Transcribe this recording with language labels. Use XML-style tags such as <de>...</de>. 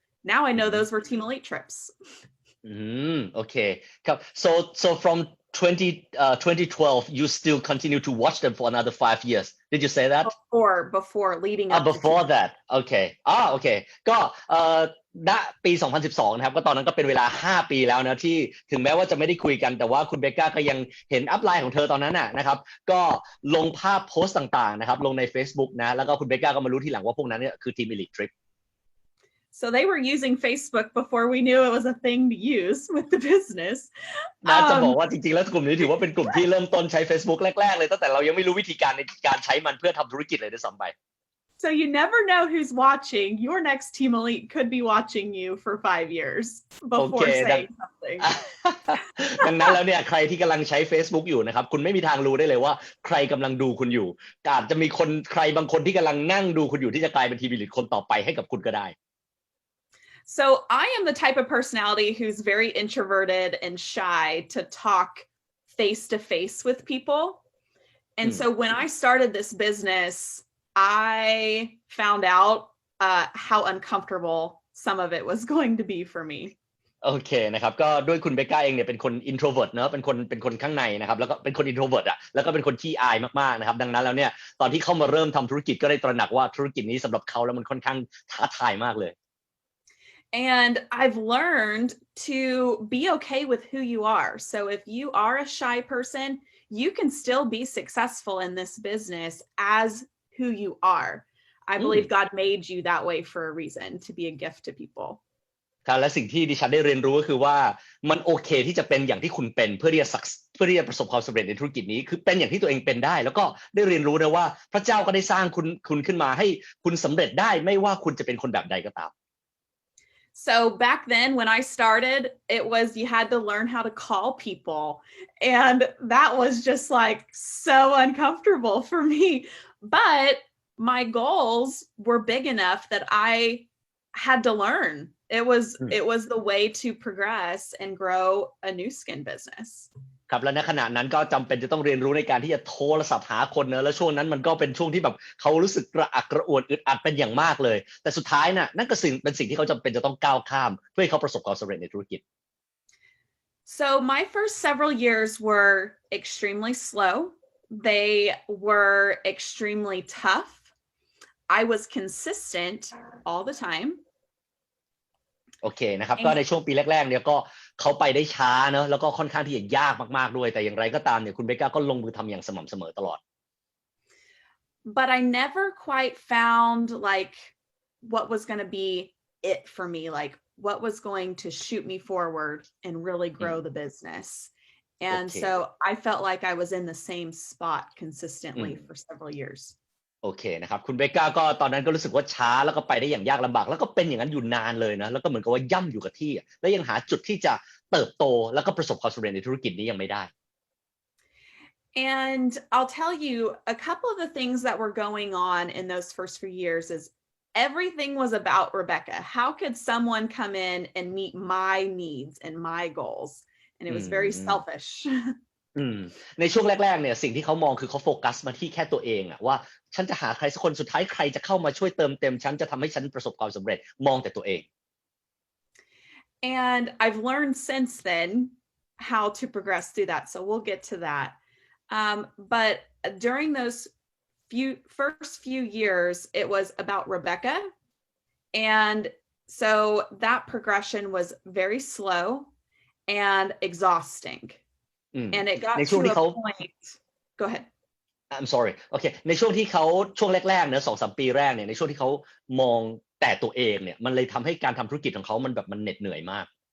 <en>Now I know those were Team Elite trips. Okay. So from 2012, you still continue to watch them for another 5 years. Did you say that? Before leading up. Before that. Okay. Okay.</en> <th>ก็ณปี 2012 นะครับก็ตอนนั้นก็เป็นเวลา 5 ปีแล้วนะที่ถึงแม้ว่าจะไม่ได้คุยกันแต่ว่าคุณเบกก้าก็ยังเห็นอัพไลน์ของเธอตอนนั้นนะครับก็ลงภาพโพสต์ต่างๆนะครับลงใน Facebook นะแล้วก็คุณเบกก้าก็มารู้ทีหลังว่าพวกนั้นเนี่ยคือ Team Elite Trip.</th> <en>So they were using Facebook before we knew it was a thing to use with the business.</en> <th>น่าจะบอกว่าจริงๆแล้วกลุ่มนี้ถือว่าเป็นกลุ่มที่เริ่มต้นใช้ Facebook แรกๆเลยตั้งแต่เรายังไม่รู้วิธีการในการใช้มันเพื่อทำธุรกิจเลยด้วยซ้ำไป</th> <en>So you never know who's watching. Your next Team Elite could be watching you for 5 years before saying something.</en> <th>ดังนั้นแล้วเนี่ยใครที่กำลังใช้ Facebook อยู่นะครับคุณไม่มีทางรู้ได้เลยว่าใครกำลังดูคุณอยู่อาจจะมีใครบางคนที่กำลังนั่งดูคุณอยู่ที่จะกลายเป็น Team Elite คนต่อไปให้กับคุณก็ได้</th> <en>So I am the type of personality who's very introverted and shy to talk face to face with people. And so when I started this business, I found out how uncomfortable some of it was going to be for me.</en> <th>โอเคนะครับก็ด้วยคุณเบกก้าเองเนี่ยเป็นคน introvert เนอะเป็นคนข้างในนะครับแล้วก็เป็นคน introvert แล้วก็เป็นคนขี้อายมากๆนะครับดังนั้นแล้วเนี่ยตอนที่เข้ามาเริ่มทำธุรกิจก็ได้ตระหนักว่าธุรกิจนี้สำหรับเขาแล้วมันค่อนข้างท้าทายมากเลย</th> <en>And I've learned to be okay with who you are. So if you are a shy person, you can still be successful in this business as who you are. I believe God made you that way for a reason, to be a gift to people.</en> <th>และสิ่งที่ดิฉันได้เรียนรู้ก็คือว่ามันโอเคที่จะเป็นอย่างที่คุณเป็นเพื่อที่จะประสบความสำเร็จในธุรกิจนี้คือเป็นอย่างที่ตัวเองเป็นได้แล้วก็ได้เรียนรู้นะว่าพระเจ้าก็ได้สร้างคุณขึ้นมาให้คุณสำเร็จได้ไม่ว่าคุณจะเป็นคนแบบใดก็ตาม</th> <en>So back then when I started, it was you had to learn how to call people. And that was just like so uncomfortable for me. But my goals were big enough that I had to learn. It was the way to progress and grow a new skin business.</en> <th>ครับและในขณะนั้นก็จำเป็นจะต้องเรียนรู้ในการที่จะโทรศัพท์หาคนเนอะแล้วช่วงนั้นมันก็เป็นช่วงที่แบบเขารู้สึกกระอักกระอ่วนอึดอัดเป็นอย่างมากเลยแต่สุดท้ายน่ะนั่นก็เป็นสิ่งที่เขาจำเป็นจะต้องก้าวข้ามเพื่อให้เขาประสบความสำเร็จในธุรกิจ</th> <en>So my first several years were extremely slow. They were extremely tough. I was consistent all the time.</en> <th>โอเคนะครับก็ในช่วงปีแรกๆเนี่ยก็เขาไปได้ช้าเนอะแล้วก็ค่อนข้างที่จะยากมากๆด้วยแต่อย่างไรก็ตามเนี่ยคุณเบคก้าก็ลงมือทำอย่างสม่ำเสมอตลอด</th> <en>But I never quite found like what was going to be it for me, like what was going to shoot me forward and really grow the business. And so I felt like I was in the same spot consistently for several years.</en> <th>โอเคนะครับคุณเบคก้าก็ตอนนั้นก็รู้สึกว่าช้าแล้วก็ไปได้อย่างยากลำบากแล้วก็เป็นอย่างนั้นอยู่นานเลยนะแล้วก็เหมือนกับว่าย่ำอยู่กับที่และยังหาจุดที่จะเติบโตแล้วก็ประสบความสำเร็จในธุรกิจนี้ยังไม่ได้</th> <en>And I'll tell you a couple of the things that were going on in those first few years is everything was about Rebecca. How could someone come in and meet my needs and my goals? And it was very selfish.</en> <th>ในช่วงแรกๆเนี่ยสิ่งที่เขามองคือเขาโฟกัสมาที่แค่ตัวเองอะว่าฉันจะหาใครสักคนสุดท้ายใครจะเข้ามาช่วยเติมเต็มฉันจะทำให้ฉันประสบความสำเร็จมองแต่ตัวเอง</th> <en>And I've learned since then how to progress through that. So we'll get to that. But during those first few years, it was about Rebecca. And so that progression was very slow and exhausting. And it got to a point. Go ahead. I'm sorry. Okay.</en> <th>ในช่วงที่เขาช่วงแรกๆเนี่ย2-3 ปีแรกเนี่ยในช่วงที่เขามองแต่ตัวเองเนี่ยมันเลยทำให้การทำธุรกิจของเขามันแบบมันเหน็ดเหนื่อยมาก</th>